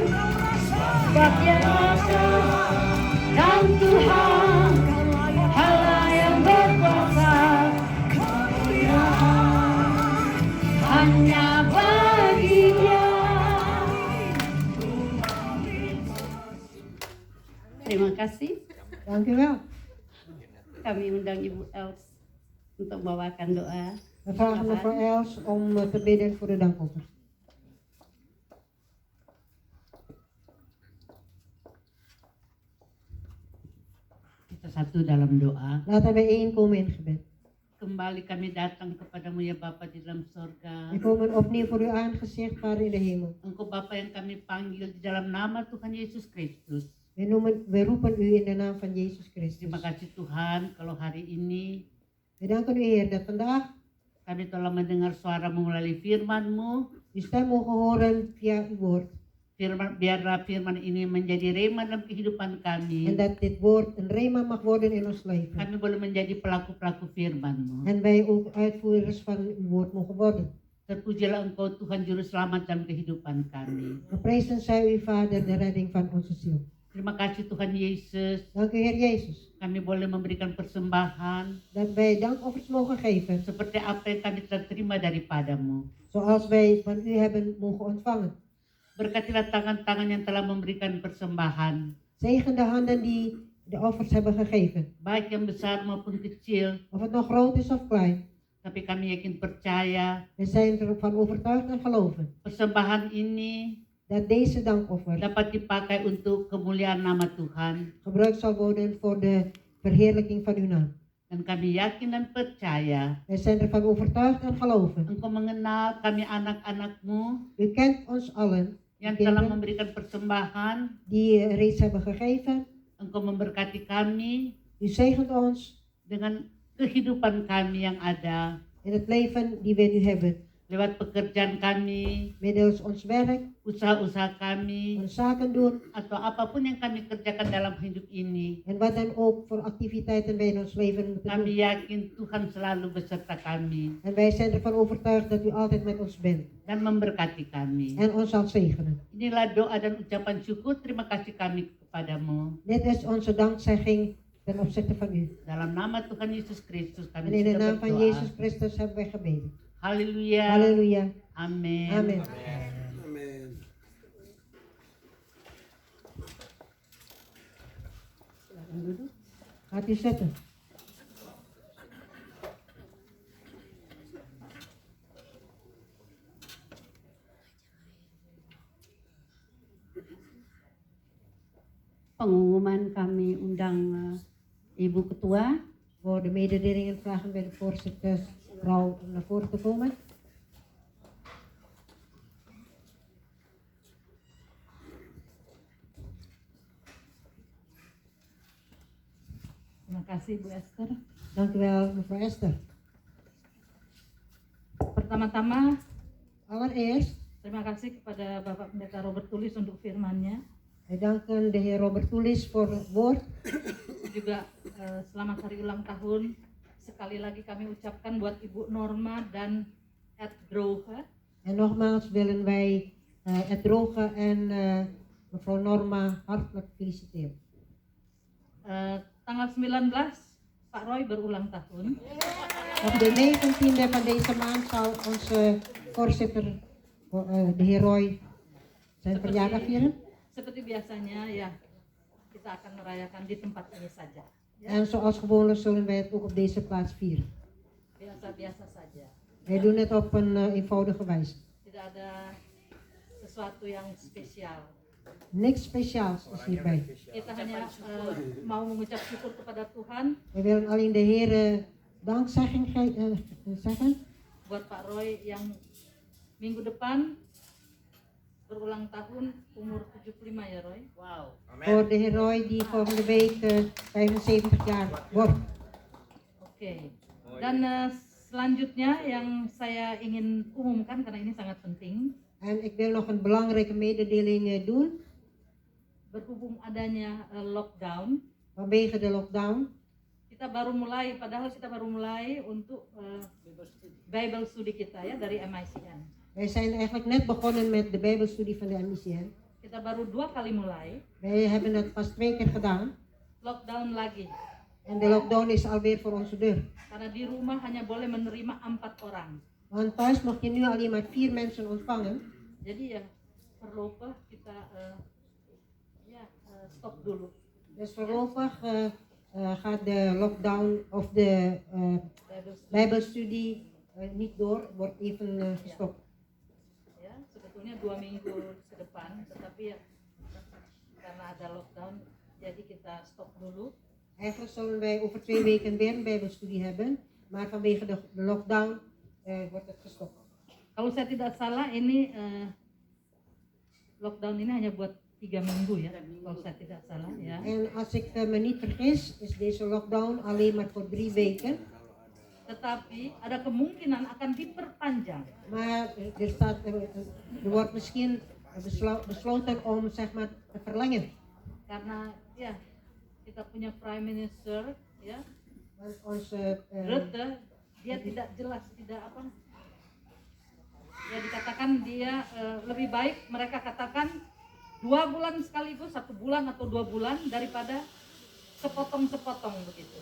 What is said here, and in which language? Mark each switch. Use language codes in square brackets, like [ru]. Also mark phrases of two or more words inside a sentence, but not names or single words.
[id] Sebab Dia rasa dan Tuhan Allah yang berkuasa. Kemuliaan hanya bagi Dia. Terima kasih. [nl] Dank u wel. [id] Kami undang Ibu Els untuk membawakan doa. [nl] We vragen mevrouw Els om te bidden voor de dankoffer. [id] Kita satu dalam doa. [nl] Laten wij bijeenkomen in gebed. [id] Kembali kami datang kepadamu ya Bapa di dalam sorga. [nl] We komen opnieuw voor uw aangezicht, Vader in de hemel. [id] Engkau Bapa yang kami panggil di dalam nama Tuhan Yesus Kristus. [nl] We roepen u in de naam van Jezus Christus. [id] Terima kasih Tuhan kalau hari ini [nl] We danken u Heer dat vandaag [id] kami telah mendengar suara-Mu melalui firman-Mu. [nl] uw stem mogen horen via uw woord. [id] Biarlah firman ini menjadi rema dalam kehidupan [nl] En [id] kami. [nl] dat dit woord een rema mag worden in ons leven. [id] Kami boleh menjadi pelaku-pelaku firman-Mu. [nl] En wij ook uitvoerders van uw woord mogen worden. [id] Terpujilah Engkau Tuhan Juru Selamat dalam kehidupan kami. [nl] Geprezen zij u Vader, de redding van onze ziel. [id] Terima kasih Tuhan Yesus. [nl] Dank u Heer Jezus. [id] Kami boleh memberikan persembahan [nl] Dat wij dankoffers mogen geven. [id] seperti apa yang kami telah terima daripadamu. [nl] Zoals wij van u hebben mogen ontvangen. [id] Berkatilah tangan-tangan yang telah memberikan persembahan, [nl] Zegen de handen die de offers hebben gegeven. [id] baik yang besar maupun kecil. [nl] Of het nog groot is of klein. [id] Tapi kami yakin percaya [nl] We zijn ervan overtuigd en geloven. [id] persembahan ini [nl] Dat deze dankoffer [id] dapat dipakai untuk kemuliaan nama Tuhan. [nl] gebruikt zal worden voor de verheerlijking van uw naam. [id] Dan kami yakin dan percaya [nl] Wij zijn ervan overtuigd en geloven. [id] Engkau mengenal kami anak-anak-Mu [nl] U kent ons allen, [id] yang [nl] kinderen [id] telah memberikan persembahan. [nl] die reeds hebben gegeven. [id] Engkau memberkati kami [nl] U zegent ons [id] dengan kehidupan kami yang ada. [nl] in het leven die wij nu hebben. [id] Lewat pekerjaan kami, [nl] Middels ons werk, [id] usaha-usaha kami, [nl] ons zaken doen. [id] atau apapun yang kami kerjakan dalam hidup ini. [nl] En wat dan ook voor activiteiten wij in ons leven moeten [id] Kami [nl] doen. [id] yakin Tuhan selalu beserta kami [nl] En wij zijn ervan overtuigd dat u altijd met ons bent. [id] dan memberkati kami. [nl] En ons zal zegenen. [id] Inilah doa dan ucapan syukur terima kasih kami kepadamu. [nl] Dit is onze dankzegging ten opzichte van u. [id] Dalam nama Tuhan Yesus Kristus [nl] En [id] kami [nl] in de [id] sudah [nl] naam van [id] berdoa. [nl] Jezus Christus hebben wij gebeden. [id] Haleluya. [nl] Halleluja. [id] Amin. [nl] Amen. Amen. Gaat u zitten. [id] Pengumuman kami undang Ibu Ketua. [nl] Voor de mededelingen vragen wij de voorzitter vrouw om naar voren te komen. [id] Terima kasih Bu Esther. [nl] Dank u wel, mevrouw Esther. [id] Pertama-tama [nl] Allereerst, [id] terima kasih kepada Bapak Pendeta Robert Tulis untuk firman-Nya. [nl] wij danken de heer Robert Toelis voor het woord. [id] Juga selamat hari ulang tahun. Sekali lagi kami ucapkan buat Ibu Norma dan Ed Droge. [nl] En nogmaals willen wij Ed Droge en mevrouw Norma hartelijk feliciteren. [id] Tanggal 19 Pak Roy berulang tahun. [nl] Op de 19e van deze maand zal onze voorzitter, de heer Roy, zijn verjaardag vieren. [id] Seperti biasanya ya, kita akan merayakan di tempat ini saja. Ya, [nl] En zoals gewoonlijk zullen wij het ook op deze plaats vieren. [id] biasa-biasa saja. [nl] Wij doen het op een eenvoudige wijze. [id] Tidak ada sesuatu yang spesial. [nl] Niks speciaals is hierbij. [id] Kita hanya mau mengucap syukur kepada Tuhan [nl] We willen alleen de Heer dankzegging zeggen [id] buat Pak Roy yang minggu depan berulang tahun umur 75 ya Roy. Wow. [nl] voor de heer Roy die volgende week 75 jaar wordt. [id] Oke. Dan selanjutnya yang saya ingin umumkan karena ini sangat penting, [nl] En ik wil nog een belangrijke mededeling doen. [id] berhubung adanya lockdown, [nl] Vanwege de lockdown [id] kita baru mulai, padahal kita baru mulai untuk [en] Bible studi [id] kita ya dari MICN. [nl] Wij zijn eigenlijk net begonnen met de Bijbelstudie van de MICN. [id] Kita baru 2 kali mulai, [nl] Wij hebben dat pas 2 keer gedaan. [id] lockdown lagi. [nl] En de lockdown is alweer voor onze deur. [id] Karena di rumah hanya boleh menerima 4 orang. [nl] Want thuis mag je nu alleen maar 4 mensen ontvangen. [id] Jadi ya voorlopig kita stop dulu. [nl] Dus voorlopig gaat de lockdown of de Bijbelstudie niet door, wordt even gestopt. [id] Ya, sebetulnya 2 minggu ke depan, tetapi ya karena ada lockdown, jadi kita stop dulu. [nl] Eigenlijk zullen wij over 2 weken weer een Bijbelstudie hebben, maar vanwege de lockdown wordt het gestopt. [id] Kalau saya tidak salah ini lockdown ini hanya buat 3 minggu ya, kalau saya tidak salah ya. [nl] En als ik me niet vergis, is deze lockdown alleen maar voor 3 weken. [id] Tetapi ada kemungkinan akan diperpanjang. [nl] Maar er wordt misschien besloten om zeg maar te verlengen. [id] Karena ya kita punya [en] Prime Minister [id] ya, [nl] Want onze Rutte, [id] dia tidak jelas, tidak apa. Ya dikatakan dia lebih baik mereka katakan 2 bulan sekaligus, 1 bulan atau 2 bulan daripada sepotong-sepotong begitu.